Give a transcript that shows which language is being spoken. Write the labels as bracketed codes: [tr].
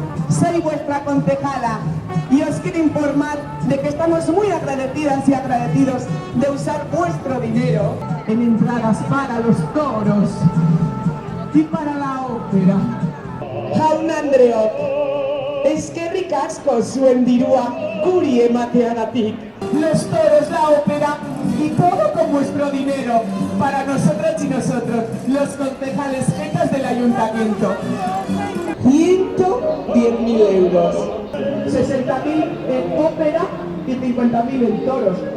[es] Soy vuestra concejala y os quiero informar de que estamos muy agradecidas y agradecidos de usar vuestro dinero en entradas para los toros y para la ópera. [eu] Jaun Andreok, eskerrik asko zuen dirua guri emateagatik. [es] Los toros, la ópera y todo con vuestro dinero para nosotras y nosotros, los concejales jefes del ayuntamiento. 110.000 euros, 60.000 en ópera y 50.000 en toros.